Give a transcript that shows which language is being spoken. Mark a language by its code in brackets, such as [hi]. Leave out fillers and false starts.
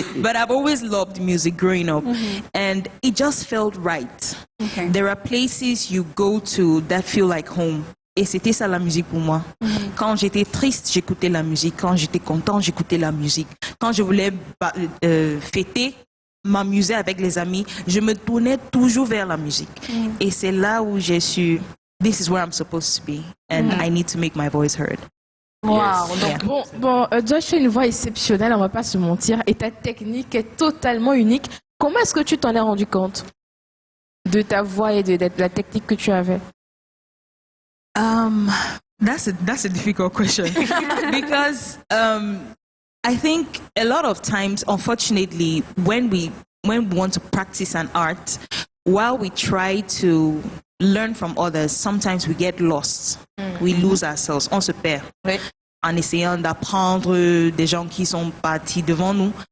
[en] But I've always loved music growing up. And it just felt right. There are places you go to that feel like home. [fr] Et c'était ça la musique pour moi. Quand j'étais triste, j'écoutais la musique. Quand j'étais content, j'écoutais la musique. Quand je voulais fêter, m'amuser avec les amis, je me tournais toujours vers la musique. Et c'est là où j'ai su, [en] this is where I'm supposed to be. And I need to make my voice heard. Wow. Yeah. [fr] Bon, Josh a une voix exceptionnelle, on va pas se mentir, et ta technique est totalement unique. Comment est-ce que tu t'en es rendu compte de ta voix et de la technique que tu avais? [en] That's a difficult question because I think a lot of times, unfortunately, when we want to practice an art, while we try to learn from others, sometimes we get lost. We lose ourselves. [fr] On se perd en essayant d'apprendre des gens qui sont partis devant nous.